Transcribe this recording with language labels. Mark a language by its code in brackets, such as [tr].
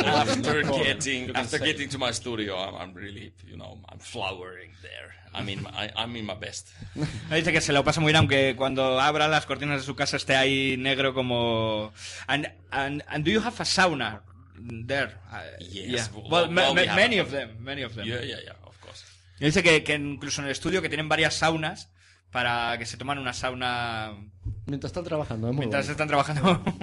[en] After getting to my studio, I'm really, I'm flowering there. I'm in my best. [es] Dice que se lo pasa muy bien, aunque cuando abra las cortinas de su casa esté ahí negro como... [en] And do you have a sauna there? Yes. Yeah. Well, many of them. Yeah, of course. [es] Dice que incluso en el estudio que tienen varias saunas para que se toman una sauna Mientras están trabajando, mientras están trabajando.